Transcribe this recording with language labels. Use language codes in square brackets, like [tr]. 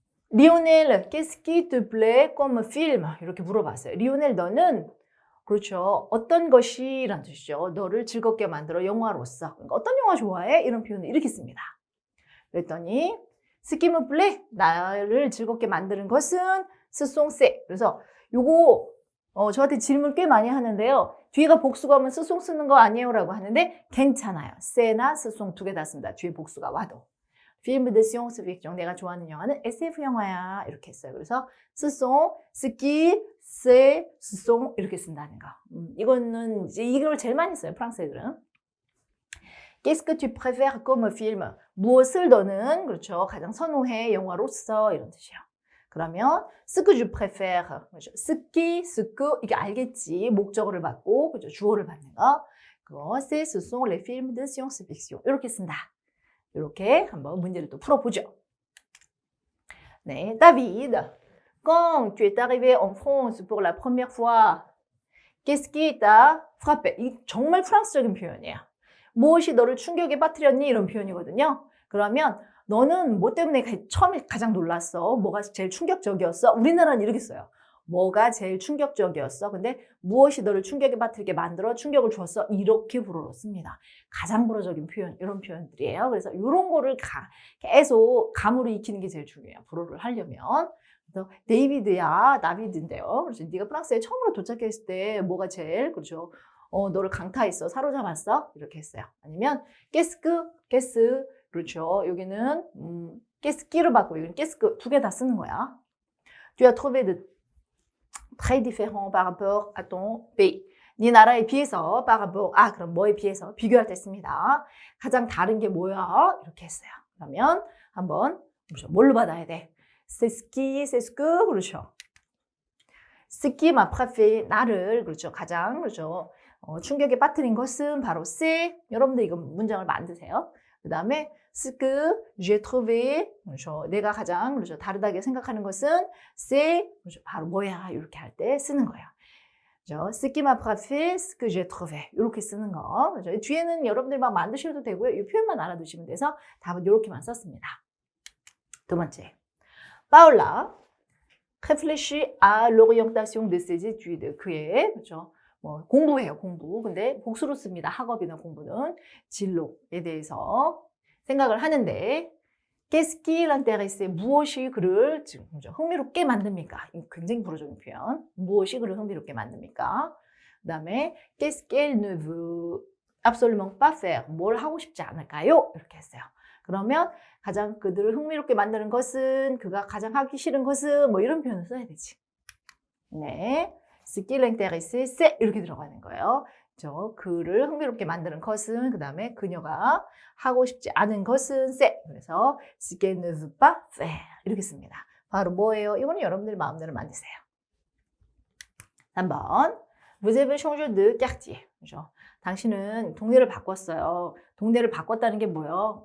[fr] 리오넬, qu'est-ce qui te plaît comme film? [ko] 이렇게 물어봤어요. 리오넬 너는 그렇죠. 어떤 것이 라는 뜻이죠. 너를 즐겁게 만들어 영화로서. 그러니까 어떤 영화 좋아해? 이런 표현을 이렇게 씁니다. 그랬더니 [fr] ce qui me plaît [ko] 나를 즐겁게 만드는 것은 [fr] ce sont ces. [ko] 그래서 요거 저한테 질문 꽤 많이 하는데요. 뒤에가 복수가 오면 ce sont 쓰는 거 아니에요? 라고 하는데 괜찮아요. c'나 [fr] ce sont [ko] 두 개 다 씁니다. 뒤에 복수가 와도. [fr] film de science-fiction [ko] 내가 좋아하는 영화는 SF 영화야 이렇게 했어요. 그래서 [fr] ce sont, ce qui, c'est, ce sont [ko] 이렇게 쓴다는 거. 이거는 이제 이걸 제일 많이 써요. 프랑스 애들은. [fr] Qu'est-ce que tu préfères comme film? [ko] 무엇을 너는 그렇죠 가장 선호해 영화로서 이런 뜻이에요. 그러면 [fr] ce que je préfère, [ko] 그렇죠? [fr] ce qui, ce que [ko] 이게 알겠지 목적어를 받고 그렇죠 주어를 받는 거. 그거 [fr] c'est, ce sont les films de science-fiction [ko] 이렇게 쓴다. 이렇게 한번 문제를 또 풀어보죠. [fr] 네, David, quand tu es arrivé en France pour la première fois, qu'est-ce qui t'a frappé? [ko] 이 정말 프랑스적인 표현이에요. 무엇이 너를 충격에 빠뜨렸니? 이런 표현이거든요. 그러면 너는 뭐 때문에 처음에 가장 놀랐어? 뭐가 제일 충격적이었어? 우리나라는 이렇게 써요. 뭐가 제일 충격적이었어? 근데 무엇이 너를 충격에 빠뜨리게 만들어 충격을 줬어? 이렇게 불어로 씁니다. 가장 불어적인 표현, 이런 표현들이에요. 그래서 이런 거를 계속 감으로 익히는 게 제일 중요해요. 불어를 하려면. 그래서 데이비드야, 나비드인데요. 그래서 네가 프랑스에 처음으로 도착했을 때 뭐가 제일, 그렇죠? 너를 강타했어, 사로잡았어? 이렇게 했어요. 아니면 게스, 그렇죠. 여기는 게스끼를 받고 여기는 게스크 두 개 다 쓰는 거야. [fr] Tu as trouvé de très différent par rapport à ton pays. [ko] 네 나라에 비해서 par rapport 그럼 뭐에 비해서 비교할 때 씁니다. 가장 다른 게 뭐야? 이렇게 했어요. 그러면 한번 그렇죠. 뭘로 받아야 돼? [fr] C'est ce que [ko] 그렇죠. [fr] Ce qui m'a frappé [ko] 나를 그렇죠. 가장 그렇죠. 충격에 빠뜨린 것은 바로 [fr] c'est. [ko] 여러분들 이거 문장을 만드세요. 그 다음에 [fr] ce que j'ai trouvé [ko] 그렇죠. 내가 가장 그렇죠. 다르다게 생각하는 것은 [fr] c'est [ko] 그렇죠. 바로 뭐야 이렇게 할 때 쓰는 거예요. 그렇죠. [fr] ce qui m'a frappé, ce que j'ai trouvé 이렇게 쓰는 거. [ko] 그렇죠. 뒤에는 여러분들 막 만드셔도 되고요. 이 표현만 알아두시면 돼서 답은 이렇게만 썼습니다. 두 번째, 파울라 [fr] réfléchit à l'orientation de ses études. [ko] 그의 그렇죠. 공부해요, 공부. 근데 복수로 씁니다. 학업이나 공부는 진로에 대해서 생각을 하는데 [fr] qu'est-ce qui l'intéresse? [ko] 무엇이 그를 흥미롭게 만듭니까? 굉장히 불어적인 표현. 무엇이 그를 흥미롭게 만듭니까? [fr] 그 다음에 qu'est-ce qu'elle ne veut absolument pas faire? [ko] 뭘 하고 싶지 않을까요? 이렇게 했어요. 그러면 가장 그들을 흥미롭게 만드는 것은, 그가 가장 하기 싫은 것은 뭐 이런 표현을 써야 되지. 네. [fr] ce qui l'intéresse, c'est [ko] 이렇게 들어가는 거예요. 그를 흥미롭게 만드는 것은, 그 다음에 그녀가 하고 싶지 않은 것은 [fr] c'est. [ko] 그래서 [fr] ce qu'elle ne veut pas faire [ko] 이렇게 씁니다. 바로 뭐예요? 이거는 여러분들 마음대로 만드세요. [fr] 3번 Vous avez changé de quartier. [ko] 그렇죠? 당신은 동네를 바꿨어요. 동네를 바꿨다는 게 뭐예요?